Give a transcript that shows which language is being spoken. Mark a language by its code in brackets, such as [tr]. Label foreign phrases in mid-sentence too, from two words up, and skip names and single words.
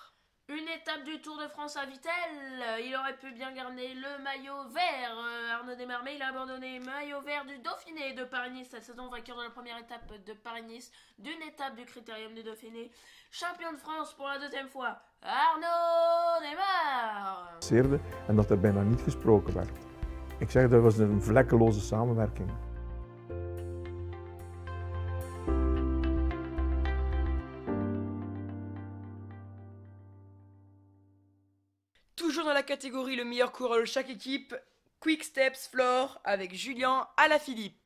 [fr] Une étape du Tour de France à Vittel, il aurait pu bien garder le maillot vert, Arnaud Démare, mais il a abandonné maillot vert du Dauphiné de Paris-Nice cette saison, vainqueur de la première étape de Paris-Nice, d'une étape du Critérium du Dauphiné, champion de France pour la 2e fois, Arnaud Démare. [nl] passeerde en dat er bijna niet gesproken werd. Ik zeg, dat was een vlekkeloze samenwerking. [fr] Toujours dans la catégorie le meilleur coureur de chaque équipe, Quick Steps Floor avec Julien Alaphilippe.